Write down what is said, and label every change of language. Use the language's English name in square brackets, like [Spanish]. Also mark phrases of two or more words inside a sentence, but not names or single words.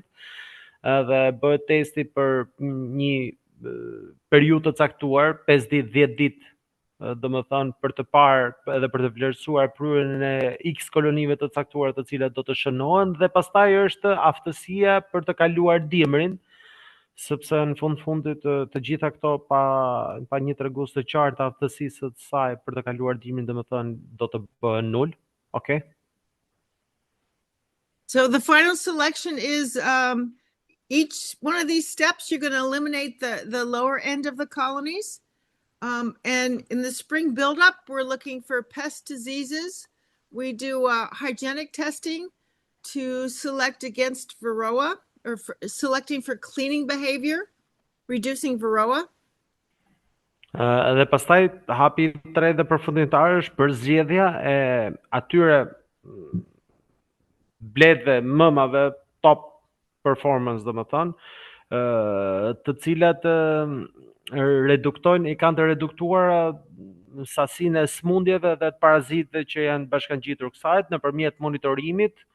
[Albanian] Edhe bëhet testi për një periudhë të caktuar, 5 ditë, 10 ditë, domethënë për të parë edhe për të vlerësuar prurjen e X kolonive të caktuara të cilat do të shënohen, dhe pastaj është aftësia për të kaluar dimrin, sepse në fundit të gjitha këto pa një tregues të qartë aftësisë së saj për të kaluar dimrin, domethënë do të bëhen nul. [English] Okay? So the final selection is each one of these steps you're going to eliminate the lower end of the colonies. And in the spring buildup, we're looking for pest diseases. We do hygienic testing to select against varroa, or selecting for cleaning behavior, reducing varroa. [Albanian] Dhe pastaj hapi i tretë dhe përfundimtar është përzgjedhja e atyre bletëve, mëmave [English] top performance, [Albanian] domethënë, të cilat kanë të reduktuar sasinë e smundjeve dhe të parazitëve që janë bashkangjitur kësaj nëpërmjet monitorimit